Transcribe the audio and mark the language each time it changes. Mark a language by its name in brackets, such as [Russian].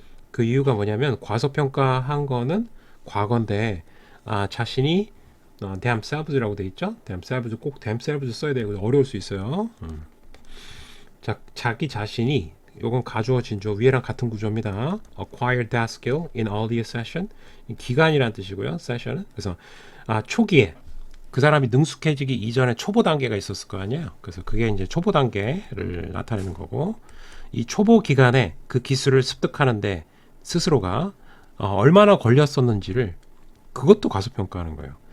[Korean] 그 이유가 뭐냐면 과소평가한 거는 과거인데 자신이 themselves라고 돼 있죠? themselves 꼭 themselves 써야 되고 어려울 수 있어요. 자, 자기 자신이 요건 가주어 진주어 위에랑 같은 구조입니다. [English] acquire that skill in earlier session. [Korean] 기간이란 뜻이고요. session은. 그래서 초기에 그 사람이 능숙해지기 이전에 초보 단계가 있었을 거 아니에요. 그래서 그게 이제 초보 단계를 나타내는 거고 이 초보 기간에 그 기술을 습득하는데 스스로가 얼마나 걸렸었는지를 그것도 과소평가하는 거예요.